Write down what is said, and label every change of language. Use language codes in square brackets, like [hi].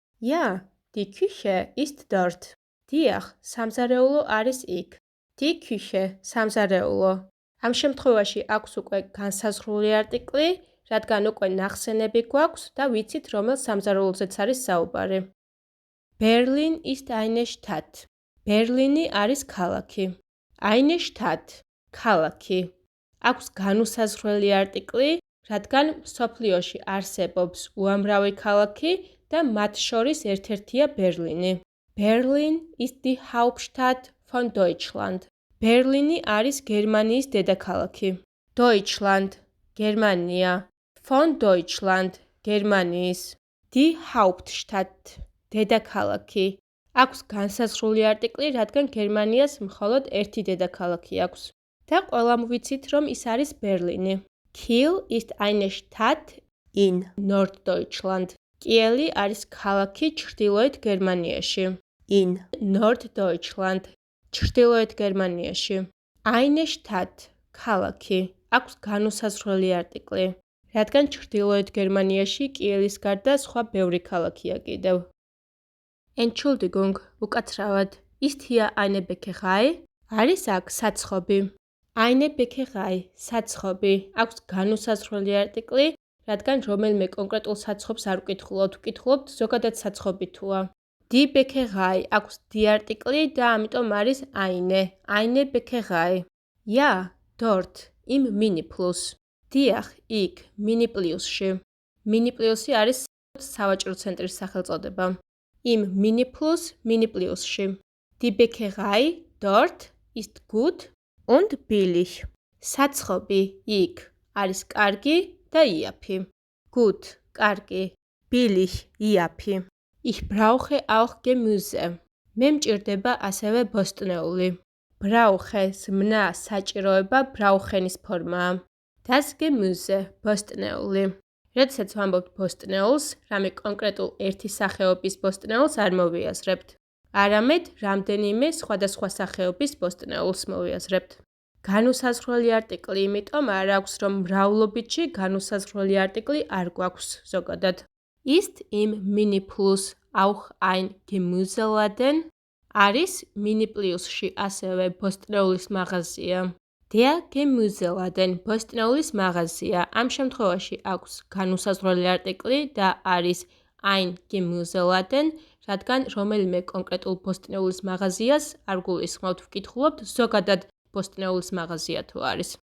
[de] Ja, die Küche ist dort. [ka] დიახ, სამზარეულო არის იქ. [de] Die Küche, სამზარეულო. [ka] ამ შემთხვევაში აქვს უკვე განსაზღვრული არტიკლი, რადგან უკვე ნახსენები გვაქვს და ვიცით, რომელ სამზარეულოზეც არის საუბარი. [de] Berlin ist eine Stadt. [ka] ბერლინი არის ქალაქი. [de] Eine Stadt, ქალაქი. [ka] აქვს განუსაზღვრელი არტიკლი, რადგან მსოფლიოში არსებობს უამრავი ქალაქი და მათ შორის ერთ-ერთია ბერლინი. [de] Berlin ist die Hauptstadt von Deutschland. [ka] ბერლინი არის გერმანიის დედაქალაქი. Deutschland, გერმანია. [de] Von Deutschland, გერმანიის. Die Hauptstadt, დედაქალაქი. [ka] აქვს განსაზღვრული არტიკლი, რადგან გერმანიას მხოლოდ ერთი დედაქალაქი აქვს. და ყველამ ვიცით, რომ ის არის ბერლინი. [de] Kiel ist eine Stadt in Norddeutschland. [ka] კიელი არის ქალაქი ჩრდილოეთ გერმანიაში. [de] in Norddeutschland, ჩრდილოეთ გერმანიაში. Eine Stadt, [ka] ქალაქი, აქვს განუსაზღვრელი არტიკლი, რადგან ჩრდილოეთ გერმანიაში კიელის გარდა სხვა ბევრი ქალაქია კიდევ. [de] Entschuldigung, უკაცრავად, ist hier eine Bäckerei? [ka] არის აქ საცხობი. [de] Eine Bäckerei, [ka] საცხობი, აქვს განუსაზღვრელი არტიკლი, რადგან რომელიმე კონკრეტულ საცხობს არ ვკითხულობთ, ვკითხულობთ ზოგადად საცხობი თუა. [de] Die Bäckerei [ka] აქვს die არტიკლი და ამიტომ არის [de] eine Bäckerei. Ja, dort, im Mini Plus. [ka] Diach, იქ, Mini Plusში. Mini Plusი არის სავაჭრო ცენტრის სახელწოდება. [de] Im Mini Plus, Mini Plusში. Die Bäckerei dort ist gut und billig. [ka] საცხობი იქ არის კარგი და იაფი. [de] Gut, კარგი, billig, იაფი. Ich brauche auch Gemüse. [ka] მე მჭირდება ასევე ბოსტნეული. Brauche, ზმნა, საჭიროება, brauchenis ფორმაა. [de] Das Gemüse, ბოსტნეული. [ka] როდესაც ვამბობთ ბოსტნეულს, რამე კონკრეტულ ერთი სახეობის ბოსტნეულს არ მოვიაზრებთ. არამედ რამდენიმე სხვადასხვა სახეობის ბოსტნეულს მოვიაზრებთ. განუსაზღვრელი არტიკლი იმიტომ არ აქვს, რომ მრავლობითში განუსაზღვრელი არტიკლი არ გვაქვს ზოგადად. [de] Ist im Mini Plus auch ein Gemüseladen? [ka] არის Mini Plusში ასევე ბოსტნეულის მაღაზია. [de] Der Gemüseladen, [ka] ბოსტნეულის მაღაზია. ამ შემთხვევაში აქვს განუსაზღვრელი არტიკლი და არის [de] ein Gemüseladen, [ka] რადგან რომელიმე კონკრეტულ ბოსტნეულის მაღაზიას არ გულისხმობთ, ვკითხულობთ ზოგადად ბოსტნეულის მაღაზია თუ არის.